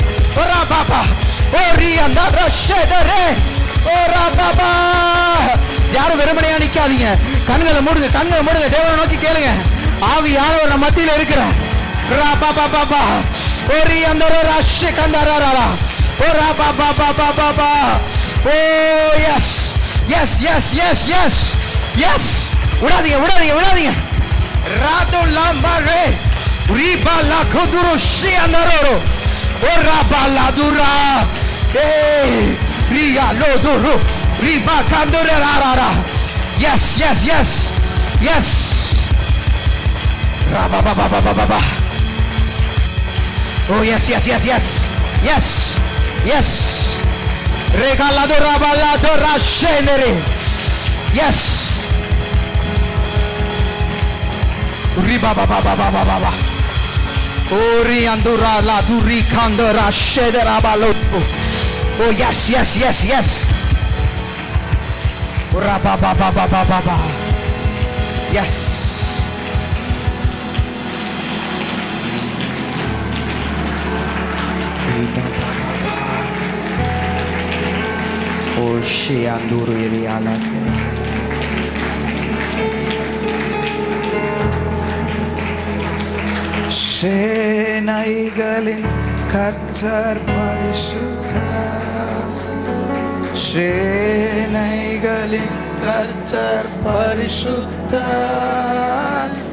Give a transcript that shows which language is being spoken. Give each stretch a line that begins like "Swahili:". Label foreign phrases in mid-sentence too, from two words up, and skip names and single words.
Tamil: ஓரா பாபா யாரும் வெறுமனையா நிக்காதீங்க, கண்களை மூடுங்க, கண்களை மூடுங்க, தேவனை நோக்கி கேளுங்க. ஆவியானவர் நம்ம மத்தியில இருக்கிறார். Oh, Rabba, ba, ba, ba, ba, ba.
English: Oh, yes. Yes, yes, yes, yes. Yes.
Tamil: விடாதீங்க, விடாதீங்க, விடாதீங்க. Rado lambare. Riba la koduro shianaro. Oh, Rabba la dura. Hey, Riga lo duro. Riba kandore rara.
English: Yes, yes, yes. Yes. Rabba, ba, ba, ba, ba, ba, ba. Oh, yes, yes, yes, yes. Yes. Yes. Regalado rabalado rashenere. Yes. Riba ba ba ba ba ba ba. Ori andura la duri kandora shedera balo. Oh yes, yes, yes, yes. Raba ba ba ba ba ba ba. Yes. Oh she anduru eliana.
Tamil: சேனைகளின் கர்த்தர் பரிசுத்தர். சேனைகளின் கர்த்தர் பரிசுத்தர்.